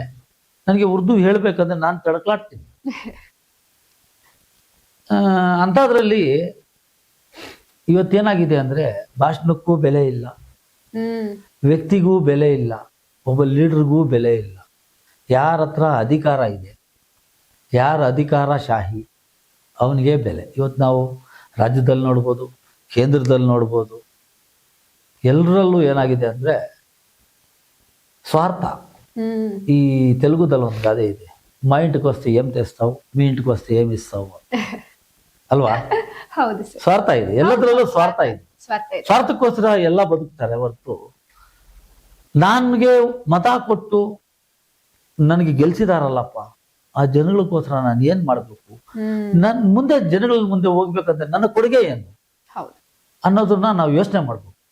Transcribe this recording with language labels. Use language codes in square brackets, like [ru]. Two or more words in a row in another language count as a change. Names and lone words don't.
[kn] ನನಗೆ ಉರ್ದು ಹೇಳ್ಬೇಕಂದ್ರೆ ನಾನು ತಡಕಾಡ್ತೀನಿ. ಅಂಥದ್ರಲ್ಲಿ ಇವತ್ತೇನಾಗಿದೆ ಅಂದ್ರೆ, ಭಾಷಣಕ್ಕೂ ಬೆಲೆ ಇಲ್ಲ, ವ್ಯಕ್ತಿಗೂ ಬೆಲೆ ಇಲ್ಲ, ಒಬ್ಬ ಲೀಡರ್ಗೂ ಬೆಲೆ ಇಲ್ಲ. ಯಾರ ಹತ್ರ ಅಧಿಕಾರ ಇದೆ, ಯಾರ ಅಧಿಕಾರ ಶಾಹಿ, ಅವನಿಗೆ ಬೆಲೆ. ಇವತ್ತು ನಾವು ರಾಜ್ಯದಲ್ಲಿ ನೋಡ್ಬೋದು, ಕೇಂದ್ರದಲ್ಲಿ ನೋಡ್ಬೋದು, ಎಲ್ಲರಲ್ಲೂ ಏನಾಗಿದೆ ಅಂದ್ರೆ ಸ್ವಾರ್ಥ. ఈ తెలుగుದಲ್ಲಿ ಒಂದು ಗಾದೆ ಇದೆ, [te] మా ఇంటికి వస్తే ఏం తెస్తావు, మీ ఇంటికి వస్తే ఏమి ఇస్తావు ಅಲ್ವಾ? [kn] ಹೌದು, ಸ್ವಾರ್ಥ ಇದೆ, ಎಲ್ಲದರಲ್ಲೂ ಸ್ವಾರ್ಥ ಇದೆ. ಸ್ವಾರ್ಥಕ್ಕೋಸ್ಕರ ಎಲ್ಲ ಬದುಕ್ತಾರೆ ಹೊರತು, ನನಗೆ ಮತ ಕೊಟ್ಟು ನನಗೆ ಗೆಲ್ಸಿದಾರಲ್ಲಪ್ಪ, ಆ ಜನಗಳಿಗೋಸ್ಕರ ನಾನು ಏನ್ ಮಾಡ್ಬೇಕು, ನನ್ ಮುಂದೆ ಜನಗಳ ಮುಂದೆ ಹೋಗ್ಬೇಕಂದ್ರೆ ನನ್ನ ಕೊಡುಗೆ ಏನು ಅನ್ನೋದನ್ನ ನಾವು ಯೋಚನೆ ಮಾಡ್ಬೇಕು.